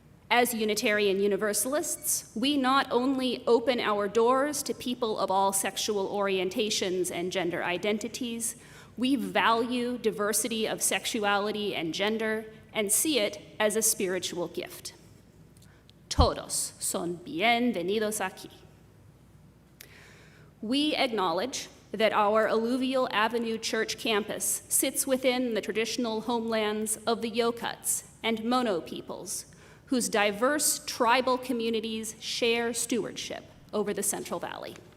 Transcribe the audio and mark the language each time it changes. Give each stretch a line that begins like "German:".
English: As Unitarian Universalists, we not only open our doors to people of all sexual orientations and gender identities, we value diversity of sexuality and gender and see it as a spiritual gift.
Spanish: Todos son bienvenidos aquí.
English: We acknowledge that our Alluvial Avenue Church campus sits within the traditional homelands of the Yokuts and Mono peoples, whose diverse tribal communities share stewardship over the Central Valley.